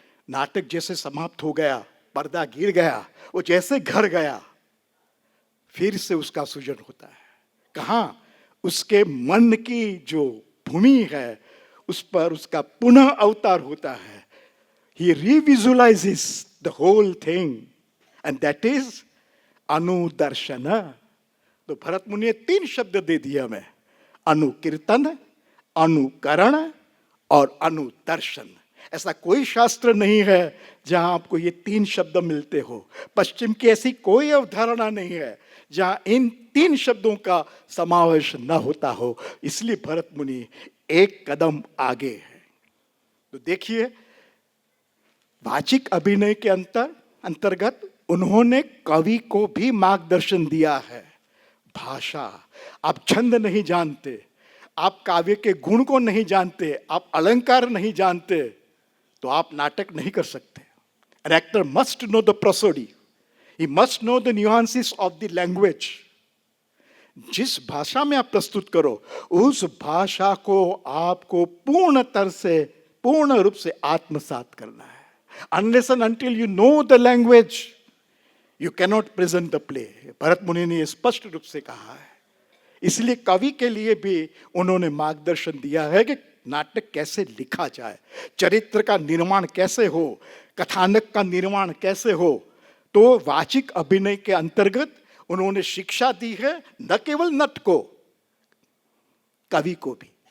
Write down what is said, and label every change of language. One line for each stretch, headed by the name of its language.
Hindi: नाटक जैसे समाप्त हो गया, पर्दा गिर गया, वो जैसे घर गया, फिर से उसका सृजन होता है। कहां? उसके मन की जो भूमि है उस पर उसका पुनः अवतार होता है।
English: He revisualizes the whole thing and that is अनुदर्शन।
Hindi: तो भरत मुनि ने तीन शब्द दे दिए हमें, अनुकीर्तन, अनुकरण और अनुदर्शन। ऐसा कोई शास्त्र नहीं है जहां आपको ये तीन शब्द मिलते हो। पश्चिम की ऐसी कोई अवधारणा नहीं है जहां इन तीन शब्दों का समावेश न होता हो। इसलिए भरत मुनि एक कदम आगे है। तो देखिए, वाचिक अभिनय के अंतर्गत उन्होंने कवि को भी मार्गदर्शन दिया है। भाषा, आप छंद नहीं जानते, आप काव्य के गुण को नहीं जानते, आप अलंकार नहीं जानते, तो आप नाटक नहीं कर सकते।
English: An actor must know the prosody. He must know the nuances of the language.
Hindi: जिस भाषा में आप प्रस्तुत करो, उस भाषा को आपको पूर्ण रूप से आत्मसात करना है।
English: Unless and until you know the language, you cannot present the play.
Hindi: Bharat मुनि ने स्पष्ट रूप से कहा है। इसलिए कवि के लिए भी उन्होंने मार्गदर्शन दिया है कि नाटक कैसे लिखा जाए, चरित्र का निर्माण कैसे हो, कथानक का निर्माण कैसे हो। तो वाचिक अभिनय के अंतर्गत उन्होंने शिक्षा दी है, न केवल नट को, कवि को भी।